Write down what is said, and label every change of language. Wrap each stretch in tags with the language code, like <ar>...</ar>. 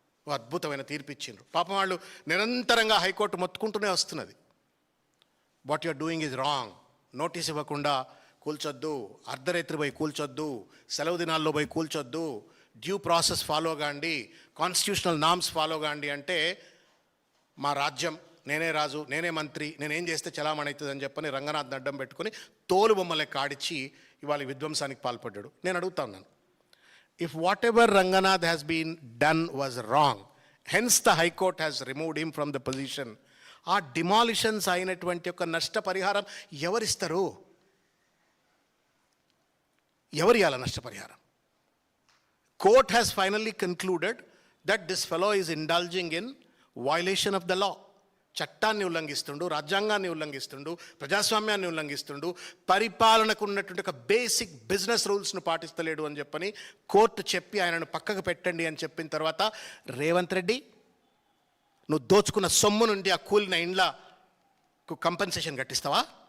<te>అద్భుతమైన తీర్పు ఇచ్చిండ్రు. పాపం వాళ్ళు నిరంతరంగా హైకోర్టు మొత్తుకుంటూనే వస్తున్నది,</te> <en>what you are doing is wrong,</en> <te>notice ఇవ్వకుండా కూల్చొద్దు, అర్ధరాత్రి పోయి కూల్చొద్దు, సెలవు దినాల్లో పోయి కూల్చొద్దు, డ్యూ ప్రాసెస్ ఫాలో కాండి, కాన్స్టిట్యూషనల్ నామ్స్ ఫాలో కాండి అంటే మా రాజ్యం, నేనే రాజు, నేనే మంత్రి, నేనేం చేస్తే చలామణి అవుతుంది అని చెప్పని రంగనాథ్ అడ్డం పెట్టుకొని తోలు బొమ్మలే కాడిచ్చి ఇవాళ విధ్వంసానికి పాల్పడ్డాడు. నేను అడుగుతా ఉన్నాను,</te> <en>if whatever Ranganath has been done was wrong, hence the High Court has removed him from the position,</en> <te>ఆ డిమాలిషన్స్ అయినటువంటి ఒక నష్టపరిహారం ఎవరిస్తారు? ఎవరు ఇవ్వాలి నష్టపరిహారం?</te> <en>Court has finally concluded that this fellow is indulging in violation of the law.</en> <te>చట్టాన్ని ఉల్లంఘిస్తుండు, రాజ్యాంగాన్ని ఉల్లంఘిస్తుండు, ప్రజాస్వామ్యాన్ని ఉల్లంఘిస్తుండు, పరిపాలనకు ఉన్నటువంటి ఒక బేసిక్ బిజినెస్ రూల్స్ను పాటిస్తలేడు అని చెప్పని కోర్టు చెప్పి ఆయనను పక్కకు పెట్టండి అని చెప్పిన తర్వాత, రేవంత్ రెడ్డి నువ్వు దోచుకున్న సొమ్ము నుండి ఆ కూలిన ఇండ్లకు కంపెన్సేషన్ కట్టిస్తావా?</te>